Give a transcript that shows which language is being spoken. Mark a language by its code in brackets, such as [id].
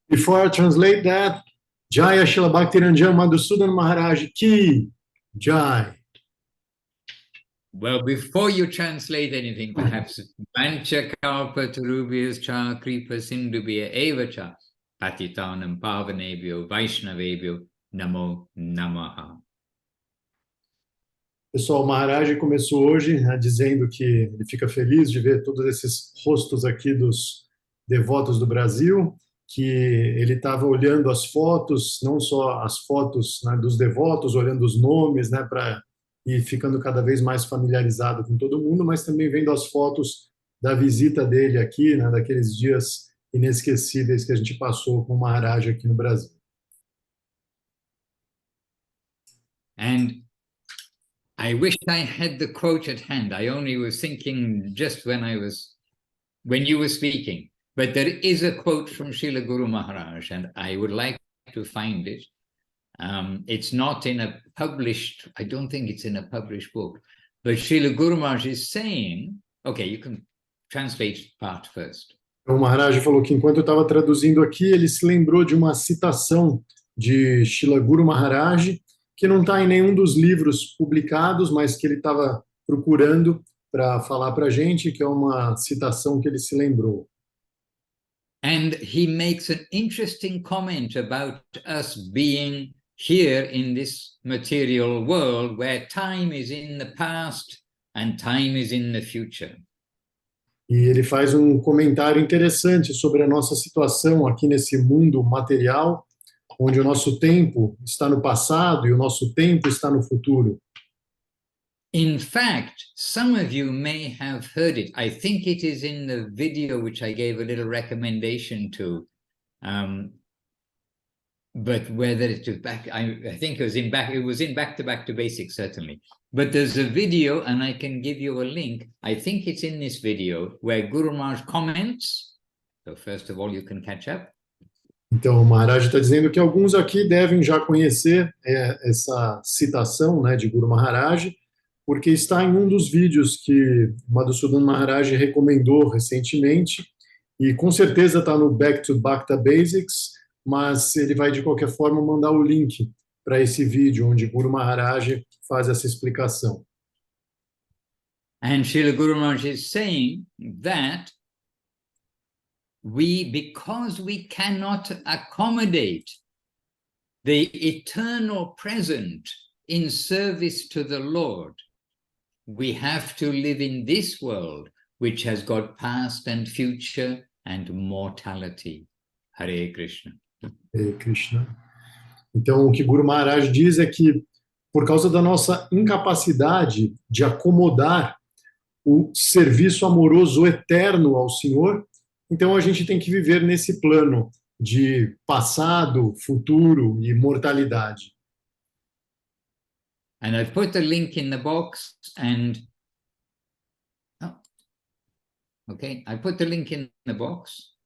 [en] Before I translate that, Jaya Srila Bhakti Ranjan Madhusudan Maharaj ki Jai. Well, before you translate anything, perhaps [sa] Vancha Kalpa Tarubhyas Cha Kripa Sindhubhya Eva Cha Patitanam Pavanebhyo Vaishnavebhyo Namo Namaha. [pt] Pessoal, o Maharaj começou hoje dizendo que ele fica feliz de ver todos esses rostos aqui dos devotos do Brasil, que ele estava olhando as fotos, não só as fotos, né, dos devotos, olhando os nomes, né, e ficando cada vez mais familiarizado com todo mundo, mas também vendo as fotos da visita dele aqui, né, daqueles dias inesquecíveis que a gente passou com o Maharaj aqui no Brasil. [en] And I wish I had the quote at hand. I only was thinking just when you were speaking. But there is a quote from Srila Guru Maharaj, and I would like to find it. It's not in a published, I don't think it's in a published book, but Srila Guru Maharaj is saying, okay, you can translate part first. [pt] O Maharaj falou que enquanto eu estava traduzindo aqui, ele se lembrou de uma citação de Srila Guru Maharaj, que não está em nenhum dos livros publicados, mas que ele estava procurando para falar para a gente, que é uma citação que ele se lembrou. [en] And he makes an interesting comment about us being here in this material world where time is in the past and time is in the future. [pt] E ele faz um comentário interessante sobre a nossa situação aqui nesse mundo material, onde o nosso tempo está no passado e o nosso tempo está no futuro. [en] In fact, some of you may have heard it. I think it is in the video which I gave a little recommendation to. But whether it was back, I think it was in Back to Basics, certainly. But there's a video, and I can give you a link. I think it's in this video where Guru Maharaj comments. So first of all, you can catch up. [pt] Então, o Maharaj está dizendo que alguns aqui devem já conhecer essa citação, né, de Guru Maharaj, porque está em um dos vídeos que Madhusudan Maharaj recomendou recentemente, e com certeza está no Back to Basics, mas ele vai de qualquer forma mandar o link para esse vídeo onde Guru Maharaj faz essa explicação. [en] And Srila Guru Maharaj is saying that because we cannot accommodate the eternal present in service to the Lord, we have to live in this world, which has got past and future and mortality. [sa] Hare Krishna. Hare Krishna. [pt] Então, o que Guru Maharaj diz é que, por causa da nossa incapacidade de acomodar o serviço amoroso eterno ao Senhor, então a gente tem que viver nesse plano de passado, futuro e mortalidade. [en] And I've put the link in the box and okay, I put the link in the box.